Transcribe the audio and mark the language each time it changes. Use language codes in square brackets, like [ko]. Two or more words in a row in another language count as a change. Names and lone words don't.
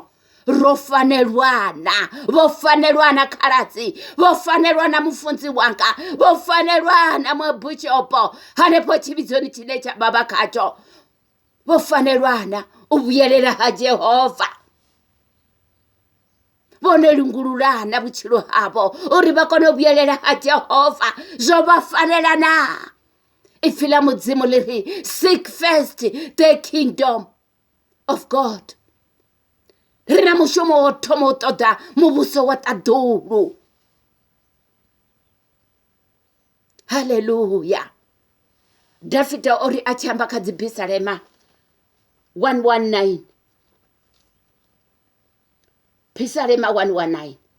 [ve] Ro fanelwana, vho fanelwana khaladzi, vho fanelwana mufunzi wanga, vho fanelwana mubushopo hanefho tshivhidzoni tshine tsha vha khatsho. Vho fanelwana u vhuyelela ha Jehova. Vhone lungululana vhutshilo havho uri vha kone u vhuyelela ha Jehova. Zwo vha fanela na. Ipfhi ḽa mudzimu ḽi ri [en] seek first the kingdom of God. [ve] Ri na mushumo wo thoma u ṱoḓa muvhuso wa ṱaḓulu. Haleluya. Dafita ori a tshi amba kha dzi Psalm 119. Psalm 119.